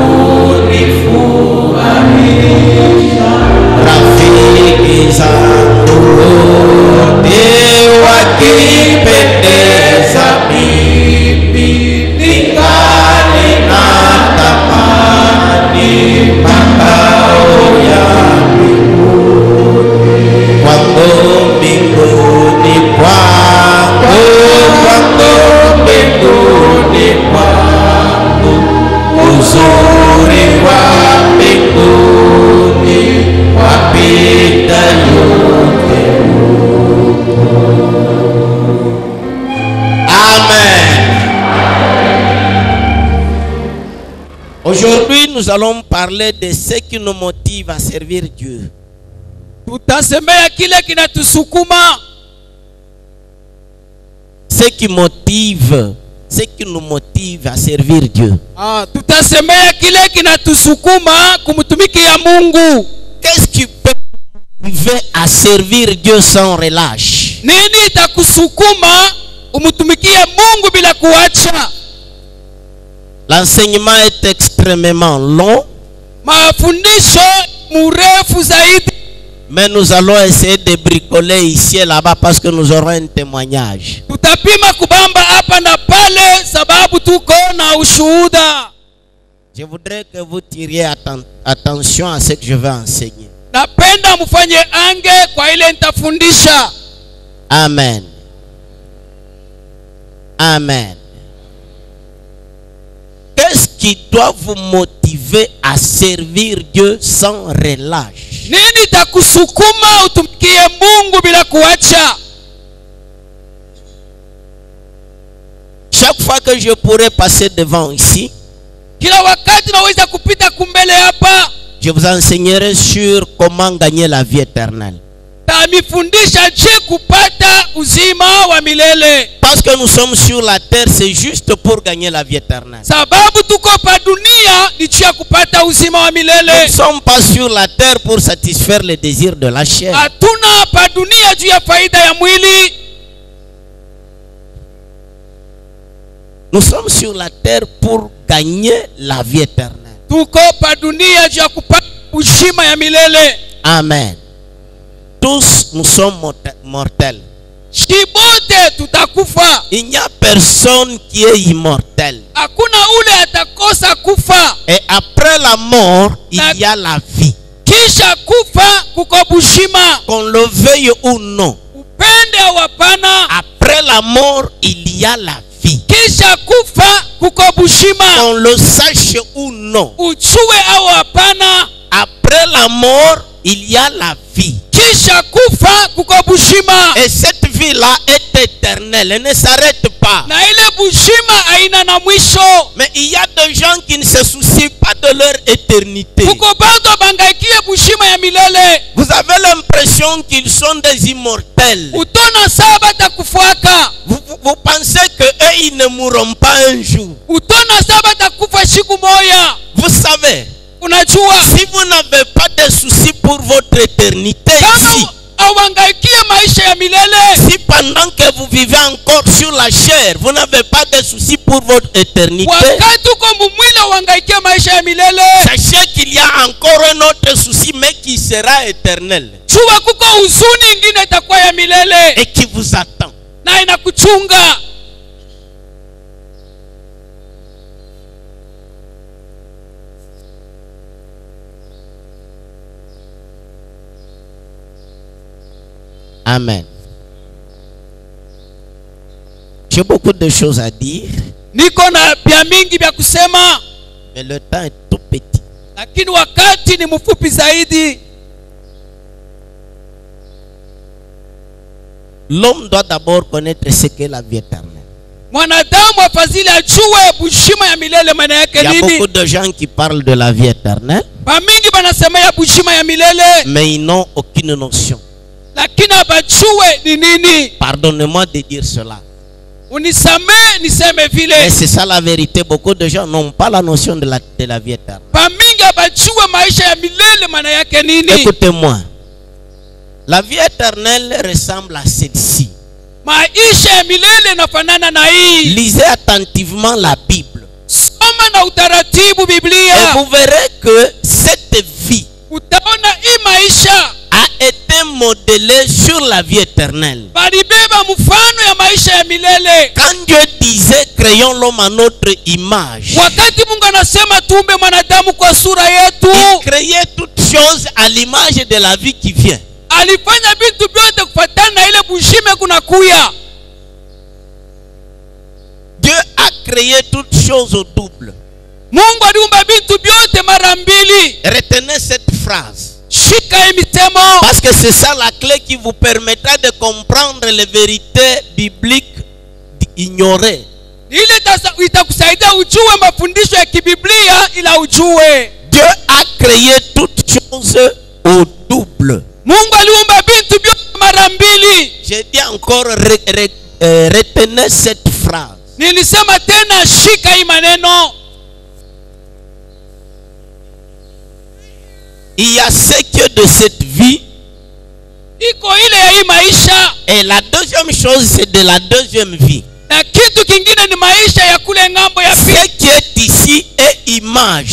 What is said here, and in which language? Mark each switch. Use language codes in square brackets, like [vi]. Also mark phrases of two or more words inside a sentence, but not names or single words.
[sw] kunifurahisha, rafiki zangu wote wakipendeza, mimi ningali natamani makao ya mbinguni, kwangu mbinguni kwangu, kwangu mbinguni kwangu. Uzuri wa mbinguni wapita yote. Amen. [fr] Aujourd'hui, nous allons parler de ce qui nous motive à servir Dieu. [sw] Tutasemea kile kinatusukuma, [fr] Ce qui motive, ce qui nous motive à servir Dieu. [sw] tutasemea kile kinatusukuma kumtumikia Mungu. [fr] Qu'est-ce qui peut nous motiver à servir Dieu sans relâche? [sw] Nini itakusukuma umtumikie Mungu bila kuacha? [fr] L'enseignement est extrêmement long, [sw] Mafundisho murefu zaidi, [fr] mais nous allons essayer de bricoler ici et là-bas parce que nous aurons un témoignage. [sw] tutapima kubamba hapa na pale sababu tuko na ushuhuda. [fr] Je voudrais que vous tiriez attention à ce que je vais enseigner. [sw] Napenda mfanye ange kwa ile nitafundisha. Amen. Amen. [fr] Qu'est-ce qui doit vous motiver à servir Dieu sans relâche? [sw] Nini itakusukuma utumikie Mungu bila kuacha? [fr] Chaque fois que je pourrais passer devant ici, [sw] Kila wakati naweza kupita kumbele hapa, [fr] je vous enseignerai sur comment gagner la vie éternelle. [sw] tamifundisha je kupata uzima wa milele. [fr] Parce que nous sommes sur la terre, c'est juste pour gagner la vie éternelle. [sw] Sababu tuko pa dunia ni juu ya kupata uzima wa [fr] Nous [sw] milele. [fr] ne sommes pas sur la terre pour satisfaire les désirs de la chair. [sw] Hatuna pa dunia juu ya faida ya mwili. [fr] Nous sommes sur la terre pour gagner la vie éternelle. [sw] Tuko pa dunia juu ya kupata uzima ya milele. Amen. [fr] Tous nous sommes mortels. [sw] Shibote tutakufa. [fr] Il n'y a personne qui est immortel. [sw] Hakuna ule atakosa kufa. [fr] Et après la mort, il y a la vie. [sw] kisha kufa kuko bushima. [fr] Qu'on le veuille ou non, [sw] Upende au hapana, [fr] après la mort, il y a la vie. [sw] kisha kufa kuko bushima. [fr] Qu'on le sache ou non, [sw] Ujue au hapana, [fr] après la mort, il y a la vie. [sw] kisha kufa kuko bushima. [fr] Et cette vie-là est éternelle, elle ne s'arrête pas. [sw] Na ile bushima haina na mwisho. [fr] Mais il y a des gens qui ne se soucient pas de leur éternité. [sw] Kuko bado bangaikie bushima ya milele. [fr] Vous avez l'impression qu'ils sont des immortels. [sw] Utona saa batakufuaka. [fr] Vous pensez qu'eux, ils ne mourront pas un jour. [sw] Utona saa batakufa siku moya. [fr] Vous savez, [sw] Unajua, [fr] si vous n'avez pas de soucis pour votre éternité ici, [sw] kama awangaikie maisha ya milele, [fr] si pendant que vous vivez encore sur la chair, vous n'avez pas de soucis pour votre éternité, [sw] wakati uko mumwili awangaikie maisha ya milele, [fr] sachez qu'il y a encore un autre souci, mais qui sera éternel [sw] jua kuko huzuni ingine itakuwa ya milele [fr] et qui vous attend. [sw] na inakuchunga. Amen. [fr] J'ai beaucoup de choses à dire, [sw] Niko na vya mingi vya kusema, [fr] mais le temps est tout petit. [sw] lakini wakati ni mfupi zaidi. [fr] L'homme doit d'abord connaître ce qu'est la vie éternelle. [sw] Mwanadamu afadhili ajue bushima ya milele maana yake [fr] Il y a [sw] nini. [fr] beaucoup de gens qui parlent de la vie éternelle, [sw] Bamingi banasema ya bushima ya milele, [fr] mais ils n'ont aucune notion. [sw] lakini abajue ni nini. [fr] Pardonnez-moi de dire cela. [sw] Unisamee niseme [fr] Mais [sw] vile. [fr] c'est ça la vérité. Beaucoup de gens n'ont pas la notion de la vie éternelle. [sw] Bamingi abajue maisha ya milele maana yake nini. [fr] Écoutez-moi. La vie éternelle ressemble à celle-ci. [sw] Maisha ya milele nafanana na hii. [fr] Lisez attentivement la Bible. [sw] Soma na utaratibu [fr] Et [sw] Biblia. [fr] vous verrez que cette vie [sw] Utaona hii maisha [fr] a été modelée sur la vie éternelle. [sw] balibeba mfano ya maisha ya milele. [fr] Quand Dieu disait créons l'homme à notre image, [sw] Wakati Mungu anasema tuumbe mwanadamu kwa sura yetu, [fr] il créait toutes choses à l'image de la vie qui vient. [sw] alifanya vitu vyote kufuatana na ile bushime kunakuya. [fr] Dieu a créé toutes choses au double. [sw] Mungu aliumba vitu vyote mara mbili. [fr] Retenez cette phrase. [sw] Shika hii misemo, [fr] Parce que c'est ça la clé qui vous permettra de comprendre les vérités bibliques ignorées. [sw] ile itakusaidia ujue mafundisho ya kibiblia ila ujue. [fr] Dieu a créé toutes choses au double. [sw] Mungu aliumba vitu vyote mara mbili. [fr] J'ai dit encore, retenez cette phrase. [sw] Nilisema tena, shika hii maneno. [fr] Il y a ce que de cette vie. [sw] Iko ile ya hii maisha, [fr] Et la deuxième chose, c'est de la deuxième vie. [sw] na kitu kingine ni maisha ya kule ng'ambo ya [fr] Ce [sw] pili. [fr] qui est ici est image.